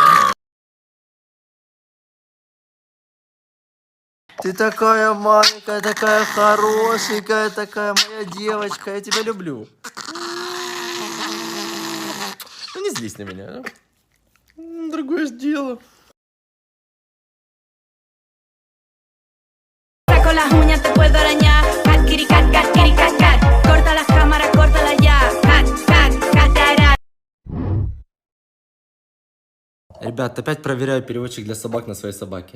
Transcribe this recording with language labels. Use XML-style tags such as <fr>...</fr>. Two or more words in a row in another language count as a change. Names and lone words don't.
<ru>Ты такая маленькая, такая хорошенькая, такая моя девочка. Я тебя люблю. Ну не злись на меня. Другое ж дело.</ru> <es>Con las uñas te puedo arañar.</es> <en>Cat, kitty, cat, cat, kitty, cat, cat.</en> <es>Corta las cámaras, córtala ya.</es> <en>Cat, cat, catara.</en> <ru>Ребят, опять проверяю переводчик для собак на своей собаке.</ru>